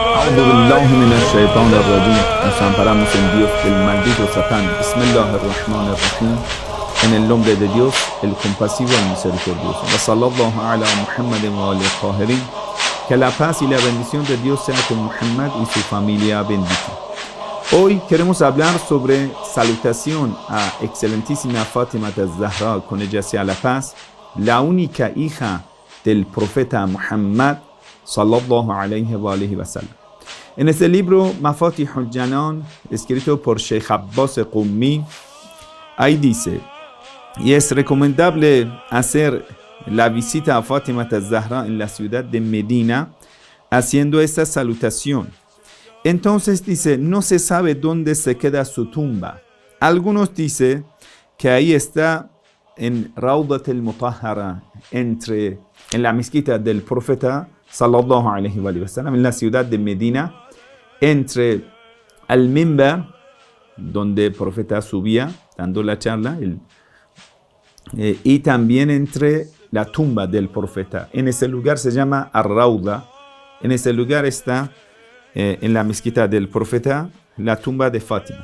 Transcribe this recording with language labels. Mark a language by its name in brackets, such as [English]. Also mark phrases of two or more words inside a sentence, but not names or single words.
[Arabic] أعوذ بالله من الشيطان الرجيم. [Spanish] Nos amparamos en Dios del maldito Satán. Bismillahirrahmanirrahim. En el nombre de Dios, el compasivo y misericordioso. [Arabic] وصلى الله على محمد وآله الطاهرين. [Spanish] Que la paz y la bendición de Dios sea con Muhammad y su familia bendita. Hoy queremos hablar sobre salutación a excelentísima Fátima az-Zahra, con ella sea la paz, la única hija del profeta Muhammad [Arabic] صلى الله عليه وسلم. [Spanish] En este libro Mafatihul Janan, escrito por Sheikh Abbas Qummi, ahí dice: y es recomendable hacer la visita a Fátima az-Zahra en la ciudad de Medina haciendo esta salutación. Entonces dice, no se sabe dónde se queda su tumba. Algunos dicen que ahí está en Raudat al-Mutahhara, en la mezquita del profeta [Arabic] صلى الله عليه وسلم, [Spanish] en la ciudad de Medina, entre al-Mimbar, donde el profeta subía dando la charla, y también entre la tumba del profeta. En ese lugar se llama Ar-Rauda. En ese lugar está en la mezquita del profeta la tumba de Fátima.